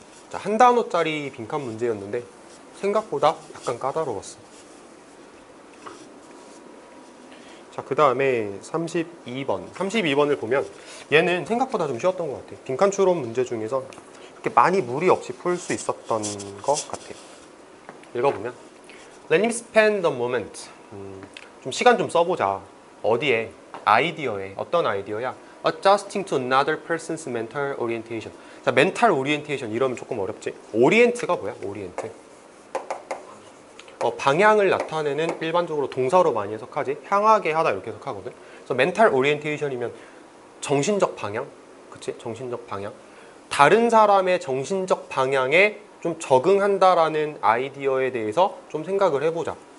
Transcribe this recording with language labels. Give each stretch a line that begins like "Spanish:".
Korean: 자, 한 단어짜리 빈칸 문제였는데 생각보다 약간 까다로웠어. 자, 그 다음에 32번. 32번을 보면 얘는 생각보다 좀 쉬웠던 것 같아. 빈칸 추론 문제 중에서 이렇게 많이 무리 없이 풀 수 있었던 것 같아. 읽어보면
English: Let me spend a moment.
Korean: 좀 시간 좀 써보자. 어디에? 아이디어에. 어떤 아이디어야?
English: Adjusting to another person's mental orientation.
Korean: 자, 멘탈 오리엔테이션 이러면 조금 어렵지. 오리엔트가 뭐야? 오리엔트. 방향을 나타내는 일반적으로 동사로 많이 해석하지. 향하게 하다 이렇게 해석하거든. 그래서 멘탈 오리엔테이션이면 정신적 방향, 그치? 정신적 방향. 다른 사람의 정신적 방향에 좀 적응한다라는 아이디어에 대해서 좀 생각을 해보자.